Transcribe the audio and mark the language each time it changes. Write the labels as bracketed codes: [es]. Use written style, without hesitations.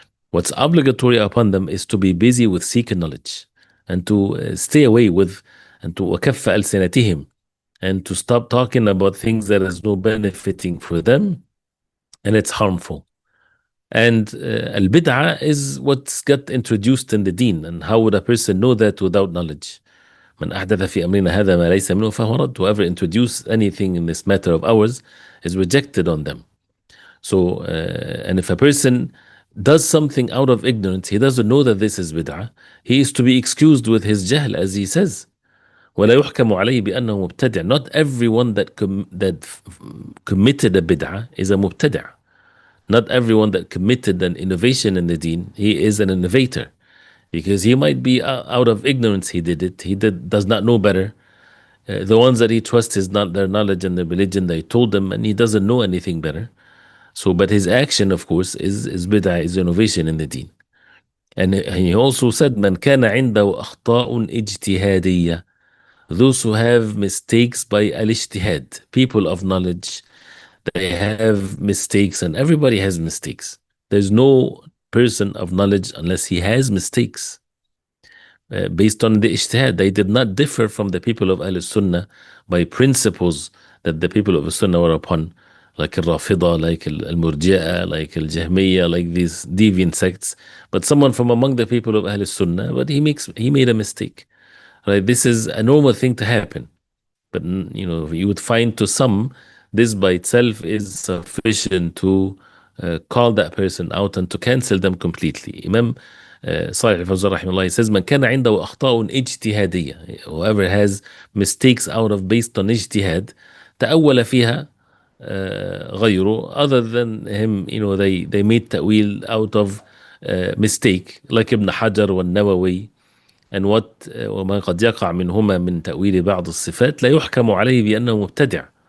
[en] What's obligatory upon them is to be busy with seeking knowledge, and to stay away with and to وكف ألسنتهم, and to stop talking about things that is no benefiting for them and it's harmful. And al-bid'ah is what's got introduced in the deen. And how would a person know that without knowledge? [ar] من أحدث في أمرنا هذا ما ليس منه فهو رد. [en] Whoever introduce anything in this matter of ours is rejected on them. So, and if a person does something out of ignorance, he doesn't know that this is bid'ah, he is to be excused with his jahl, as he says. [ar] ولا يحكم عليه بأنه مبتدع. [en] Not everyone that committed a bid'ah is a mubtadi'. Not everyone that committed an innovation in the deen, he is an innovator. Because he might be out of ignorance he did it. Does not know better. The ones that he trusts is not their knowledge and their religion. They told him and he doesn't know anything better. So, but his action, of course, is bid'ah, is innovation in the deen. [ar] And he also said, من كان عنده أخطاء اجتهادية. [en] Those who have mistakes by al-ijtihad, people of knowledge, they have mistakes, and everybody has mistakes. There's no person of knowledge unless he has mistakes. Based on the ijtihad, they did not differ from the people of Ahl-Sunnah by principles that the people of Sunnah were upon, like al-Rafida, like al-Murji'a, like al-Jahmiyyah, like these deviant sects. But someone from among the people of Ahl-Sunnah, but he made a mistake. Right? This is a normal thing to happen. But you would find to some, this by itself is sufficient to call that person out and to cancel them completely. Imam Salih al-Fawzan rahimahullah, he says, من كان عنده أخطاء اجتهادية. Whoever has mistakes out of based on ijtihad, تأول فيها غيره, other than him, they made ta'wil out of mistake, like Ibn Hajar والنووي. [ar] And what وما قد يقع منهما من تأويل بعض الصفات لا يحكم عليه بأنه مبتدع.